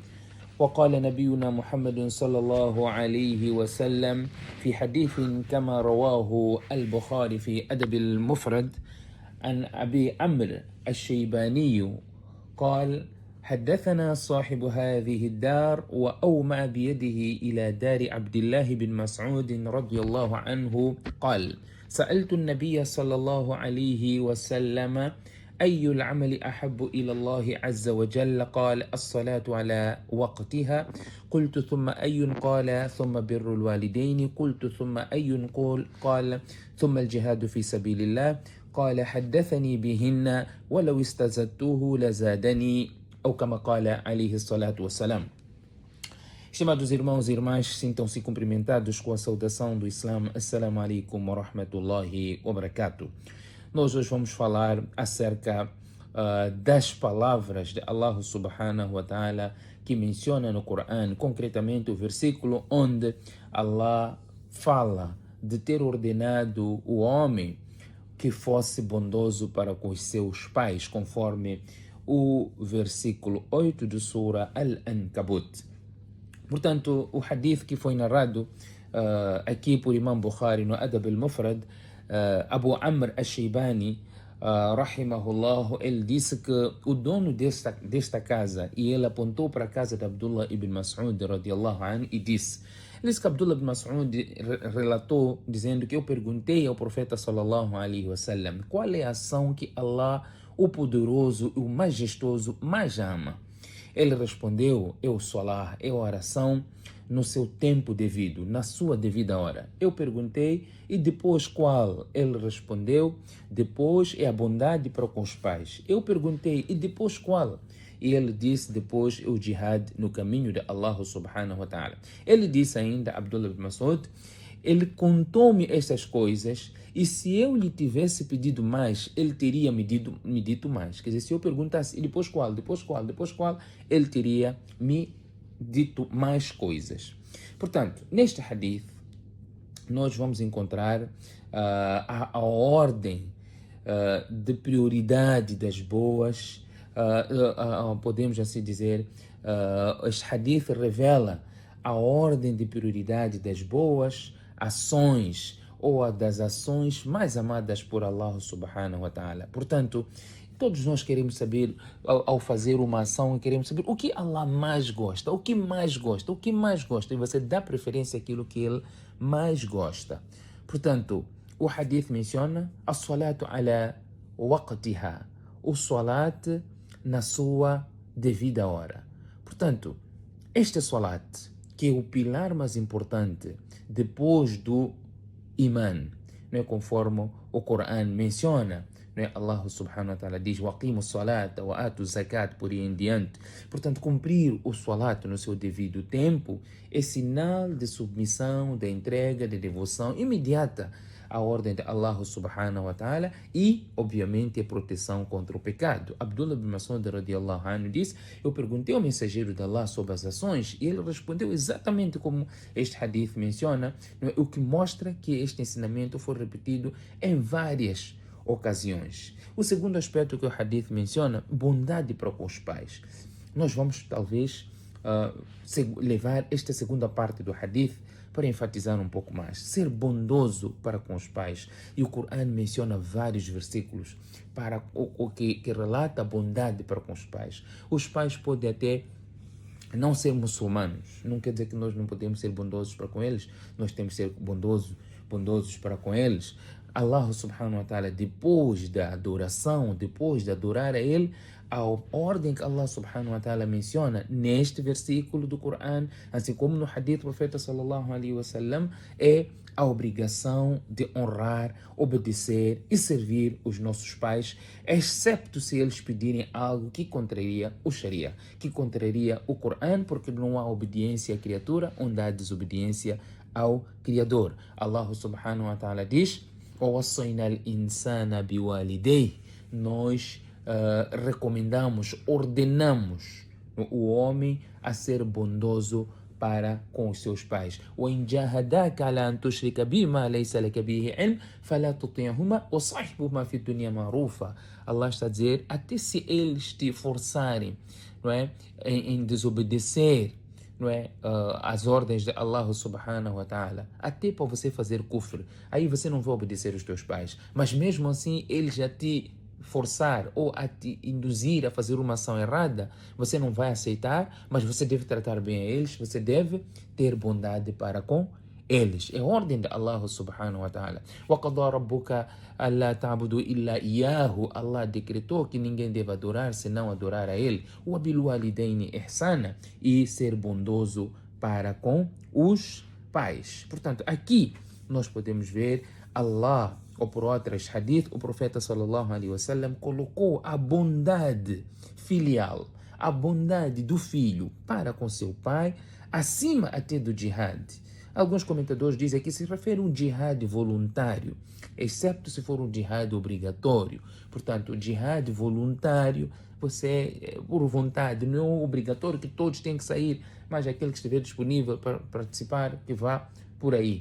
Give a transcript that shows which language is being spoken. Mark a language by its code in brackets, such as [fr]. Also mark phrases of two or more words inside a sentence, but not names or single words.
[ar] وقال نبينا محمد صلى الله عليه وسلم في حديث كما رواه البخاري في أدب المفرد عن أبي عمرو الشيباني قال: حدثنا صاحب هذه الدار وأومأ بيده إلى دار عبد الله بن مسعود رضي الله عنه قال: سألت النبي صلى الله عليه وسلم: أي العمل أحب إلى الله عز وجل؟ قال: الصلاة على وقتها. قلت: ثم أي؟ قال: ثم بر الوالدين. قلت: ثم أي؟ قال: ثم الجهاد في سبيل الله. قال: حدثني بهن ولو استزدته لزادني، [pt] ou como [ar] قال عليه الصلاة والسلام. [pt] Estimados irmãos e irmãs, sintam-se cumprimentados com a saudação do Islã. [ar] السلام عليكم ورحمة الله وبركاته. [pt] Nós hoje vamos falar acerca das palavras de Allah [ar] سبحانه وتعالى [pt] que menciona no Corão, concretamente o versículo onde Allah fala de ter ordenado o homem que fosse bondoso para com os seus pais, conforme o versículo 8 de Sura Al-Ankabut. Portanto, o hadith que foi narrado aqui por Imam Bukhari no Adab al-Mufrad, Abu Amr al-Shaybani, rahimahullah, ele disse que o dono desta casa, e ele apontou para a casa de Abdullah ibn Mas'ud [ar] رضي الله عنه [pt] e disse, ele disse que Abdullah ibn Mas'ud relatou dizendo que eu perguntei ao profeta [ar] صلى الله عليه وسلم [pt] qual é a ação que Allah, o poderoso e o majestoso, mais ama. Ele respondeu: é o salah, é a oração no seu tempo devido, na sua devida hora. Eu perguntei: e depois qual? Ele respondeu: depois é a bondade para com os pais. Eu perguntei: e depois qual? E ele disse: depois é o jihad no caminho de Allah [ar] سبحانه وتعالى. [pt] Ele disse ainda, Abdullah ibn Mas'ud, ele contou-me estas coisas, e se eu lhe tivesse pedido mais, ele teria me dito mais. Quer dizer, se eu perguntasse, e depois qual, depois qual, depois qual, ele teria me dito mais coisas. Portanto, neste hadith, nós vamos encontrar a ordem de prioridade das boas, podemos assim dizer, este hadith revela a ordem de prioridade das boas ações ou das ações mais amadas por Allah [ar] سبحانه وتعالى. [pt] Portanto, todos nós queremos saber, ao fazer uma ação, queremos saber o que Allah mais gosta, o que mais gosta, o que mais gosta, e você dá preferência àquilo que ele mais gosta. Portanto, o hadith menciona a [ar] الصلاة على وقتها, [pt] o salat na sua devida hora. Portanto, este salat, que é o pilar mais importante depois do iman, não é, conforme o Corão menciona, não é? [ar] الله سبحانه وتعالى diz: وأقيموا الصلاة وآتوا الزكاة, [pt] por aí em diante. Portanto, cumprir o salat no seu devido tempo é sinal de submissão, de entrega, de devoção imediata à ordem de Allah [ar] سبحانه وتعالى [pt] e, obviamente, a proteção contra o pecado. Abdullah ibn Mas'ud [ar] رضي الله عنه [pt] disse: eu perguntei ao mensageiro de Allah sobre as ações e ele respondeu exatamente como este hadith menciona, não é? O que mostra que este ensinamento foi repetido em várias ocasiões. O segundo aspecto que o hadith menciona, bondade para com os pais. Nós vamos talvez levar esta segunda parte do hadith para enfatizar um pouco mais. Ser bondoso para com os pais. E o Corão menciona vários versículos para o que relata a bondade para com os pais. Os pais podem até não ser muçulmanos. Não quer dizer que nós não podemos ser bondosos para com eles. Nós temos que ser bondosos para com eles. [ar] الله سبحانه وتعالى, [pt] depois da adoração, depois de adorar a ele, a ordem que Allah [ar] سبحانه وتعالى [pt] menciona neste versículo do Corão, assim como no hadith do profeta [ar] صلى الله عليه وسلم, [pt] é a obrigação de honrar, obedecer e servir os nossos pais, excepto se eles pedirem algo que contraria o Sharia, que contraria o Corão, porque não há obediência à criatura onde há desobediência ao Criador. [ar] الله سبحانه وتعالى diz: وَوَصَّيْنَا الْإِنسَانَ بِوَالِدَيْهِ. [pt] Nós recomendamos, ordenamos o homem a ser bondoso para com os seus pais. [ar] وَإِنْ جَاهَدَاكَ عَلَى أَنْ تُشْرِكَ بِي مَا لَيْسَ لَكَ بِهِ عِلْمٌ فَلَا تُطِعْهُمَا وَصَاحِبْهُمَا فِي الدُّنْيَا مَعْرُوفًا. [pt] Allah está a dizer, até se eles te forçarem, não é, em desobedecer, não é, as ordens de Allah [ar] سبحانه وتعالى, [pt] até para você fazer kufr, aí você não vai obedecer os teus pais, mas mesmo assim eles já te forçar ou a te induzir a fazer uma ação errada, você não vai aceitar, mas você deve tratar bem a eles, você deve ter bondade para com eles. É ordem de Allah [ar] سبحانه وتعالى. وَقَضَى رَبُّكَ أَلَّا تَعْبُدُوا إِلَّا إِيَّاهُ. [pt] Allah decretou que ninguém deve adorar senão adorar a ele. [ar] وَبِالْوَالِدَيْنِ إِحْسَانًا. [pt] E ser bondoso para com os pais. Portanto, aqui nós podemos ver Allah, ou por outras hadith, o profeta [ar] صلى الله عليه وسلم [pt] colocou a bondade filial, a bondade do filho para com seu pai, acima até do jihad. Alguns comentadores dizem que se refere a um jihad voluntário, exceto se for um jihad obrigatório. Portanto, o jihad voluntário, você, por vontade, não é obrigatório que todos tenham que sair, mas aquele que estiver disponível para participar, que vá por aí.